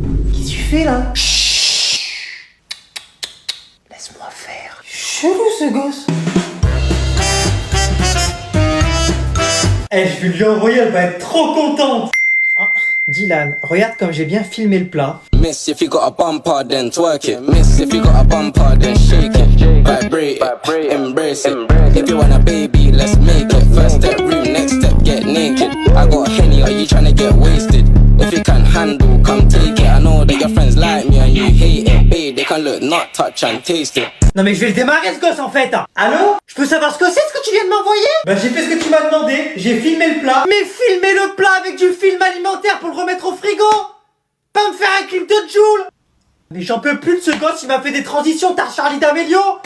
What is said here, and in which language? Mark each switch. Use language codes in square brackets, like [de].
[fr] Qu'est-ce que tu fais là? Chut. Laisse-moi faire. Chelou ce gosse. Eh, je vais lui envoyer, elle va être trop contente. Dylan, regarde comme j'ai bien filmé le plat. [en] Miss, if you got a bumper, then twerk it. Miss, if you got a bumper, then shake it. Vibrate it, embrace it. If you want a baby, let's make it. First step, room, next step, get naked. I got Henny, are you trying to get wasted? If you can handle, come take it. I know that your friends like me and you hate it. Babe, they can look, not touch and taste it. [fr] Non mais je vais le démarrer ce gosse en fait. Allô? Je peux savoir ce que c'est ce que tu viens de m'envoyer? Bah j'ai fait ce que tu m'as demandé, j'ai filmé le plat. Mais filmer le plat avec du film alimentaire pour le remettre au frigo! Pas me faire un clip de Joule! Mais j'en peux plus de ce gosse, il m'a fait des transitions, t'as Charlie D'Amelio.